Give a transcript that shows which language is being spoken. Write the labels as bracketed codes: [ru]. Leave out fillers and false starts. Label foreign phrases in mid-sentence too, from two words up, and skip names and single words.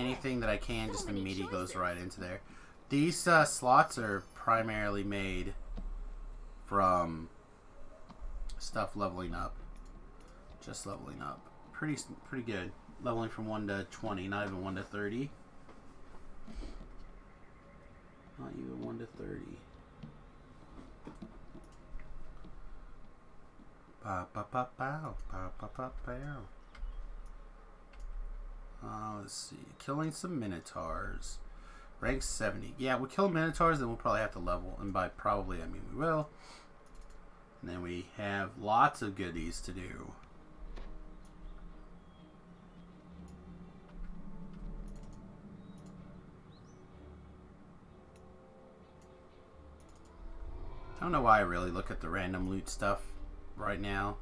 [en] Anything that I can just immediately goes right into there. These slots are primarily made from stuff leveling up. Just leveling up. Pretty good. Leveling from 1 to 20, not even 1 to 30. Not even 1 to 30. Ba ba ba bow. Ba ba ba bow. Let's see. Killing some minotaurs. Rank 70. Yeah, we'll kill minotaurs, then we'll probably have to level. And by probably, I mean we will. And then we have lots of goodies to do. I don't know why I really look at the random loot stuff right now.